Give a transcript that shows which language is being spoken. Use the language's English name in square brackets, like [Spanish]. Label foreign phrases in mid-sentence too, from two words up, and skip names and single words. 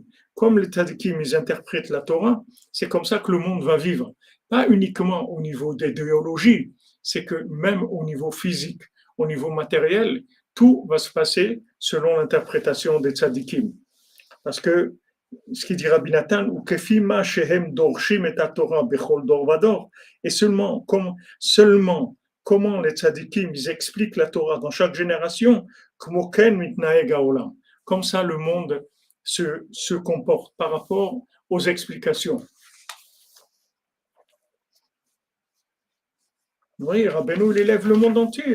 [French] Comme les tzadikim, ils interprètent la Torah, c'est comme ça que le monde va vivre. Pas uniquement au niveau des idéologies, c'est que même au niveau physique, au niveau matériel, tout va se passer selon l'interprétation des tzadikim. Parce que ce qu'il dit Rabbi Nathan, [Hebrew] וכפי מה שהם דורשים את תורה בכל דור ודור, [French] et seulement comment les tzadikim ils expliquent la Torah dans chaque génération, comme ça le monde se comporte par rapport aux explications. Oui, Rabbeinu, il élève le monde entier.